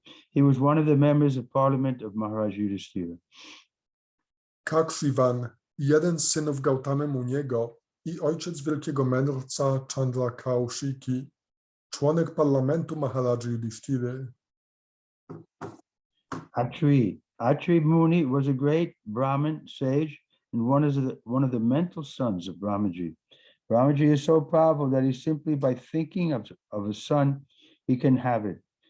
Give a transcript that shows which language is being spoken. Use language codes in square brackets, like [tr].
[en] He was one of the members of parliament of Maharaj Yudhishthira. [pl] Kakshivan, jeden z synów Gautamy Muniego i ojciec wielkiego mędrca Chandrakaushiki, członek parlamentu Maharadży Yudhishtiry. [en] Atri Muni was a great Brahmin sage and one of the mental sons of Brahmaji. Brahmaji is so powerful that he simply by thinking of a son, he can have it.